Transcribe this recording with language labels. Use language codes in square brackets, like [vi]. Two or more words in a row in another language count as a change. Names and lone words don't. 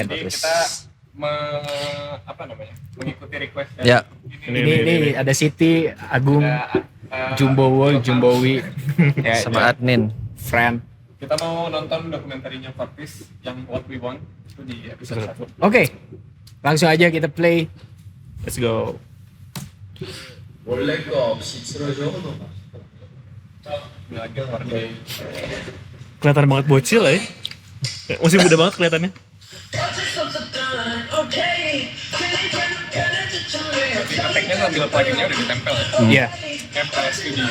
[id] Jadi kita mengikuti request ya. Ini ada Siti, Agung, Jumbowi, ya, sama admin. [en] friend. [id] Kita mau nonton dokumentarinya Cortis yang What We Want itu di episode 1. Oke, langsung aja kita play. [en] Let's go. [ko] 원래 거 없이 쓰러져. [id] Lagi warna Kelihatan banget bocil ya. Masih muda banget kelihatannya. tag-nya ngambil pluginnya udah ditempel ya. Iya. FL Studio.